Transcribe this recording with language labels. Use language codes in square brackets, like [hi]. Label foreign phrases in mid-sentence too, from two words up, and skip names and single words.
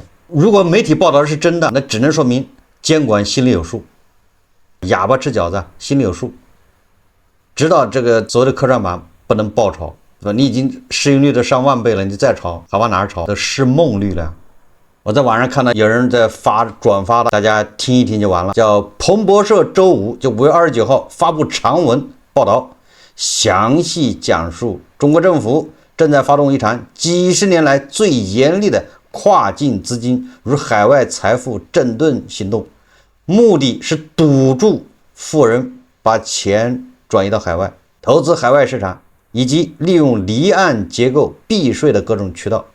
[zh] 如果媒體報道是真的，那只能說明監管心裡有數，啞巴吃餃子心裡有數，知道這個所謂的科創板不能爆炒，是吧？你已經市盈率都上万倍了，你再炒还往哪兒炒？都市夢率了。我在網上看到有人在轉發的，大家聽一聽就完了。叫彭博社周五就5月29號發布長文報道，詳細講述中國政府正在發動一場幾十年來最嚴厲的跨境資金與海外財富整頓行動，目的是堵住富人把錢轉移到海外，投資海外市場，以及利用離岸結構避稅的各種渠道。